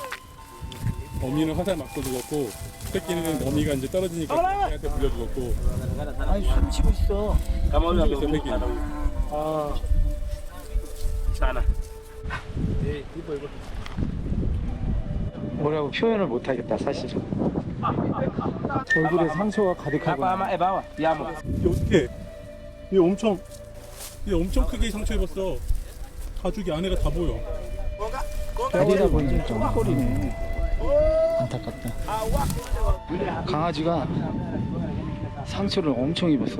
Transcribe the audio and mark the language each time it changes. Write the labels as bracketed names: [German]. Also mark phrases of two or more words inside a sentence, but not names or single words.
[Korean] 어미는 화살 맞고 죽었고 새끼는 어미가 이제 떨어지니까 새끼한테 물려 죽었고. 아니, 숨 쉬고 있어. 숨 쉬고 있어 새끼는. 아. Sana. 예, 이거. 뭐라고 표현을 못하겠다 사실은. 얼굴에 상처가 가득하고. Apa ama bawah? Yamu. 어떻게? 얘 엄청 크게 상처 입었어. 가죽이 안에가 다 보여. 다리다 보니까 꼬리네. 안타깝다. 강아지가 상처를 엄청 입었어요.